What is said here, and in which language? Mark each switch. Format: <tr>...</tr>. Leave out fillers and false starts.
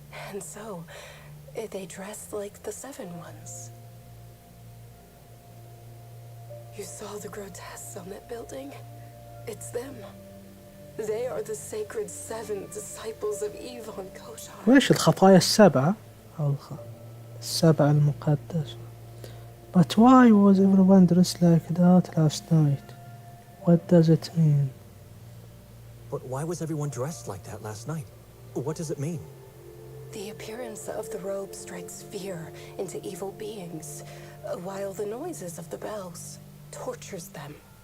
<en>And so, they dress like the Seven Ones. You saw the grotesques on that building? It's them. They are the sacred seven disciples of Eve on Kotar.</en> <ar>وإيش الخطايا السبعة أو السبع المقدسة.</ar> <en>But why was everyone dressed like that last night? What does it mean? But why was everyone dressed like that last night? What does it mean? The appearance of the robe strikes fear into evil beings, while the noises of the bells tortures them.</en>